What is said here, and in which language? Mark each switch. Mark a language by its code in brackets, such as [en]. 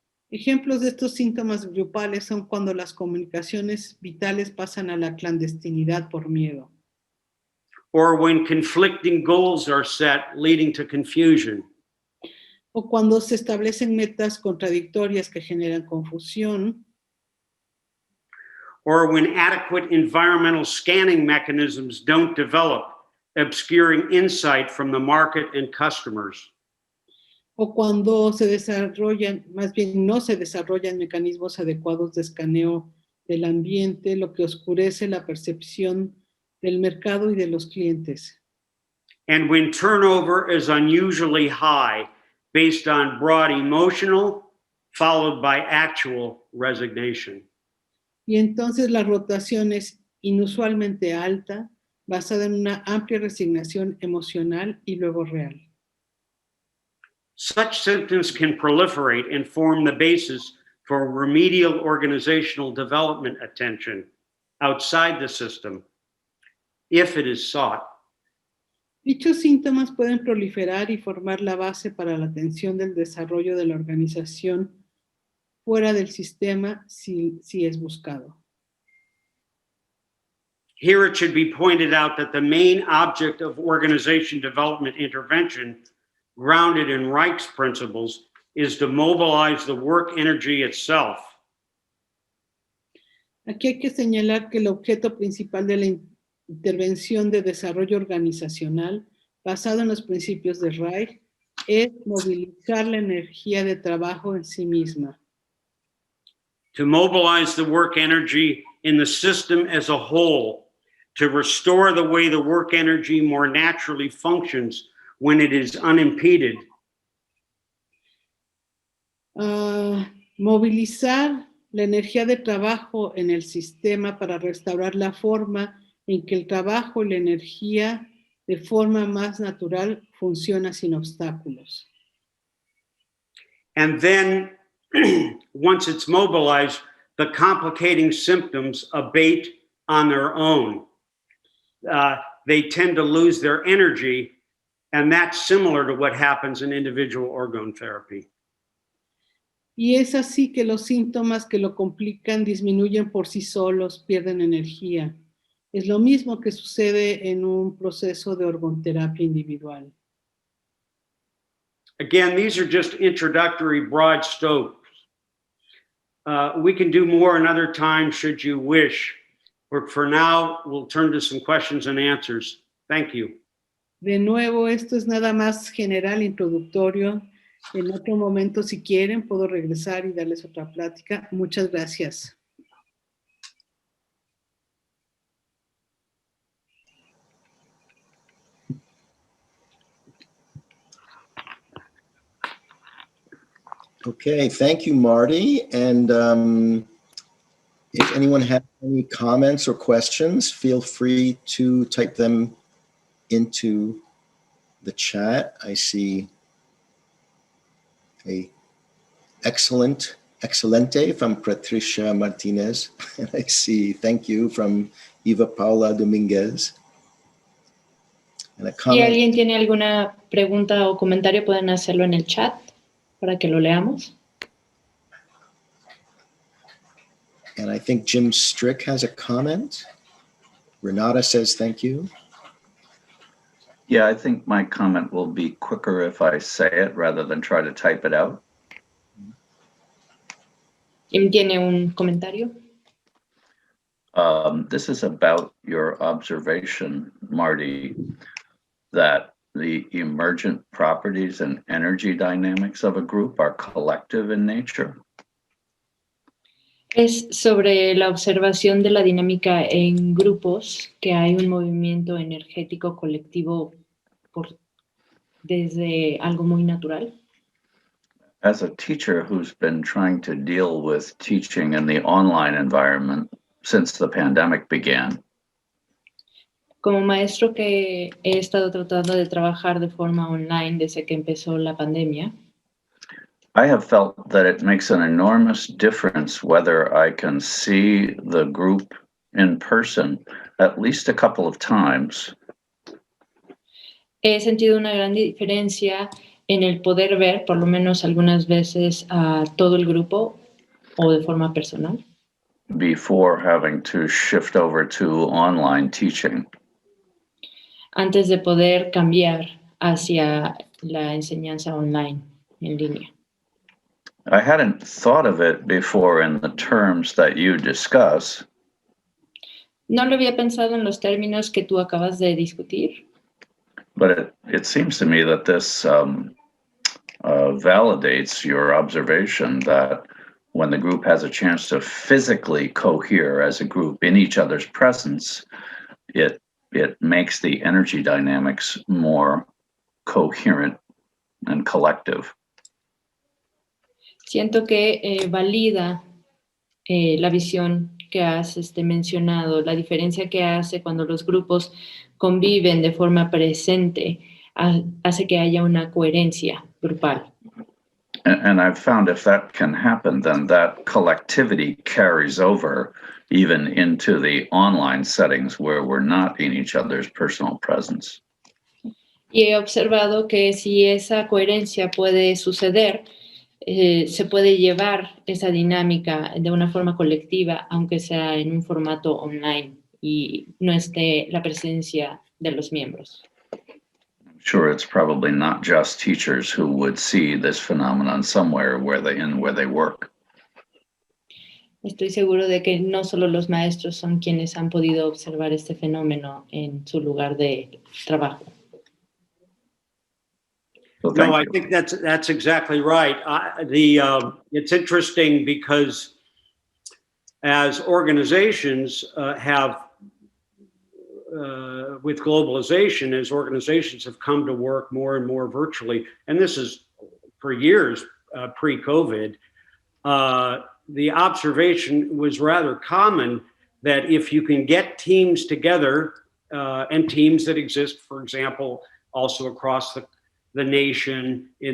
[es] Ejemplos de estos síntomas grupales son cuando las comunicaciones vitales pasan a la clandestinidad por miedo. [en] Or when conflicting goals are set, leading to confusion. [es] O cuando se establecen metas contradictorias que generan confusión. [en] Or when adequate environmental scanning mechanisms don't develop, obscuring insight from the market and customers. [es] O cuando se desarrollan, más bien no se desarrollan mecanismos adecuados de escaneo del ambiente, lo que oscurece la percepción del mercado y de los clientes. [en] And when turnover is unusually high, based on broad emotional, followed by actual resignation. [es] Y entonces la rotación es inusualmente alta, basada en una amplia resignación emocional y luego real. [en] Such symptoms can proliferate and form the basis for remedial organizational development attention outside the system, if it is sought. [es] Dichos síntomas pueden proliferar y formar la base para la atención del desarrollo de la organización fuera del sistema si es buscado. [en] Here it should be pointed out that the main object of organization development intervention, grounded in Reich's principles, is to mobilize the work energy itself. [es] Aquí hay que señalar que el objeto principal de la intervención de desarrollo organizacional, basado en los principios de Reich, es movilizar la energía de trabajo en sí misma. [en] To mobilize the work energy in the system as a whole, to restore the way the work energy more naturally functions when it is unimpeded. [es] Movilizar la energía de trabajo en el sistema para restaurar la forma en que el trabajo y la energía de forma más natural funciona sin obstáculos. [en] And then, once it's mobilized, the complicating symptoms abate on their own. They tend to lose their energy, and that's similar to what happens in individual orgone therapy. [es] Y es así que los síntomas que lo complican disminuyen por sí solos, pierden energía. Es lo mismo que sucede en un proceso de orgonterapia individual. [en] Again, these are just introductory broad strokes. We can do more another time should you wish. But for now, we'll turn to some questions and answers. Thank you. [es] De nuevo, esto es nada más general, introductorio. En otro momento, si quieren, puedo regresar y darles otra plática. Muchas gracias. [en] Okay, thank you, Marty. And If anyone has any comments or questions, feel free to type them into the chat. I see a excelente from Patricia Martinez. And I see thank you from Eva Paula Dominguez. And a [es] Si [en] comment, [es] alguien tiene alguna pregunta o comentario, pueden hacerlo en el chat para que lo leamos. [en] and I think Jim Strick has a comment. Renata says thank you. Yeah, I think my comment will be quicker if I say it rather than try to type it out. [es] ¿Quién tiene un comentario? [en] This is about your observation, Marty, that the emergent properties and energy dynamics of a group are collective in nature. [es] Es sobre la observación de la dinámica en grupos, que hay un movimiento energético colectivo desde algo muy natural. [en] As a teacher who's been trying to deal with teaching in the online environment since the pandemic began, [es] Como maestro que he estado tratando de trabajar de forma online desde que empezó la pandemia, [en] I have felt that it makes an enormous difference whether I can see the group in person at least a couple of times, [es] he sentido una gran diferencia en el poder ver, por lo menos algunas veces, a todo el grupo o de forma personal, [en] before having to shift over to online teaching. [es] antes de poder cambiar hacia la enseñanza online, en línea. [en] I hadn't thought of it before in the terms that you discuss, [es] No lo había pensado en los términos que tú acabas de discutir, [en] but it seems to me that this validates your observation that when the group has a chance to physically cohere as a group in each other's presence, it makes the energy dynamics more coherent and collective. [es] siento que valida la visión que has mencionado, la diferencia que hace cuando los grupos conviven de forma presente, hace que haya una coherencia grupal. [en] And I've found if that can happen, then that collectivity carries over even into the online settings where we're not in each other's personal presence. [es] Y he observado que si esa coherencia puede suceder, se puede llevar esa dinámica de una forma colectiva, aunque sea en un formato online y no esté la presencia de los miembros. [en] I'm sure it's probably not just teachers who would see this phenomenon somewhere where they work. [es] Estoy seguro de que no solo los maestros son quienes han podido observar este fenómeno en su lugar de trabajo. [en] So No, thank I you. think that's exactly right. It's interesting because as organizations have, with globalization, as organizations have come to work more and more virtually, and this is for years pre-COVID, the observation was rather common that if you can get teams together, and teams that exist, for example, also across the nation